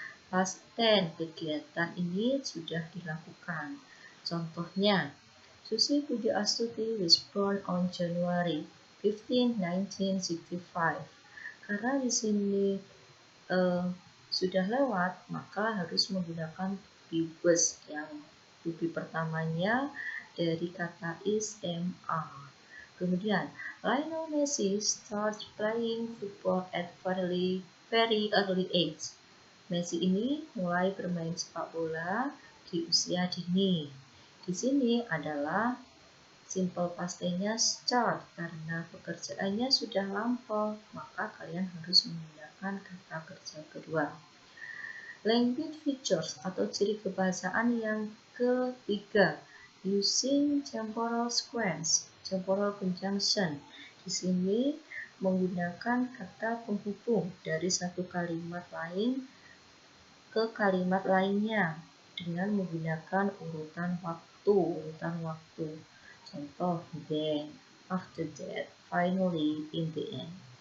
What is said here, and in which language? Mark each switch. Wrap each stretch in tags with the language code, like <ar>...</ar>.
<id>Past tense, kegiatan ini sudah dilakukan. Contohnya,</id> <en>Susi Pujiastuti was born on January 15, 1965.</en> <id>Karena di sini sudah lewat, maka harus menggunakan be was yang to be pertamanya dari kata is, am, are. Kemudian,</id> <en>Lionel Messi starts playing football at very early age.</en> <id>Messi ini mulai bermain sepak bola di usia dini. Di sini adalah simple past tense-nya start karena pekerjaannya sudah lampau, maka kalian harus menggunakan kata kerja kedua.</id> <en>Language features</en> <id>atau ciri kebahasaan yang ketiga,</id> <en>using temporal sequence, temporal conjunction.</en> <id>Di sini menggunakan kata penghubung dari satu kalimat lain ke kalimat lainnya dengan menggunakan urutan waktu.</id> <en>Contoh, then, after that, finally, in the end.</en>